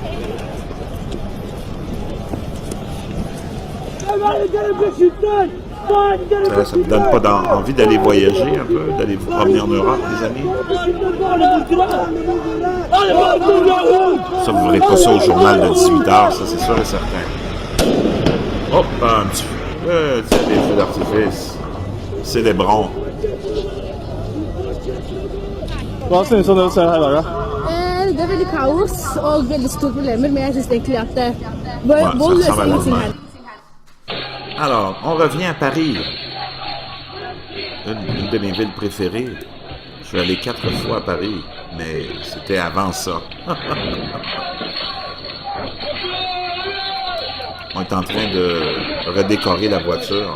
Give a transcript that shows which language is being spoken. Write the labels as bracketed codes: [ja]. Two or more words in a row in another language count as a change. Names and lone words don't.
[fr] Ça ne vous donne pas envie d'aller voyager un peu, d'aller vous promener en Europe, les amis? Ça, vous ne verrez pas ça au journal de 18h, ça c'est sûr et certain. Hop, un petit feu. C'est des feux d'artifice. Célébrons. [no] Det er veldig kaos og veldig store problemer, men jeg synes egentlig at vold løser ingenting her. [fr] Alors, on revient à Paris. Une de mes villes préférées. Je suis allé 4 fois à Paris, mais c'était avant ça. On est en train de redécorer la voiture.